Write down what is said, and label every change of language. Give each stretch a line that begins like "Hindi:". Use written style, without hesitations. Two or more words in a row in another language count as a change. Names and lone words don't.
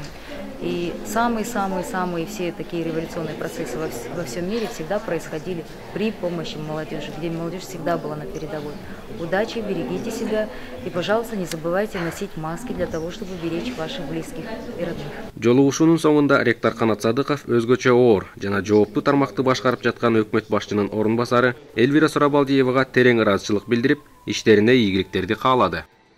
Russian: И самые все такие революционные процессы во всем мире всегда происходили при помощи молодежи, где молодежь всегда была на передовой. Удачи, берегите себя и, пожалуйста, не забывайте носить маски для того, чтобы беречь ваших близких и родных.
Kyrgyz: Жолугушуунун соңунда ректор Канат Садыков өзгөчө оор жана жооптуу тармакты башкарып жаткан өкмөт башчынын орун басары Эльвира Сурабалдиевага терең ыраазычылык билдирип, иштерине ийгиликтерди каалады.